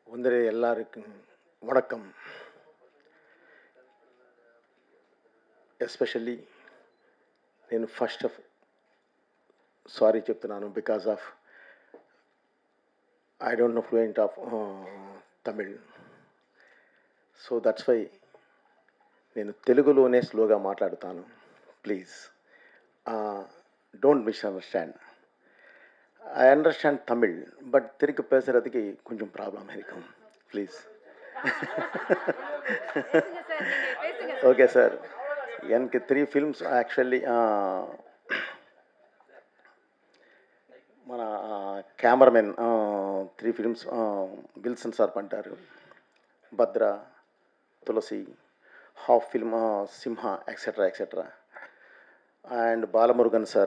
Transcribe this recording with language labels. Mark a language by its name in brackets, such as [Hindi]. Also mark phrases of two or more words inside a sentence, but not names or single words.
[Tamil] முதலில் எல்லாருக்கும் வணக்கம். [Telugu] ఎస్పెషల్లీ నేను [English] first of sorry [Telugu] చెప్తున్నాను [English] because of I don't know fluent of Tamil. so that's why [Telugu] నేను తెలుగులోనే స్లోగా మాట్లాడుతాను. [English] please don't misunderstand. I understand Tamil, [Tamil] பட் திருப்பி பேசுகிறதுக்கு கொஞ்சம் ப்ராப்ளம் இருக்கும். ப்ளீஸ். [English] okay sir, [Telugu] எனக்கு 3 [English] films actually [Telugu] మన కెమెరామెన్ 3 ఫిల్మ్స్ విల్సన్ సార్ పంటారు, భద్ర, తులసి, [English] half film [Telugu] సింహ [English] et cetera et cetera, and [Telugu] బాలమురుగన్ సార్.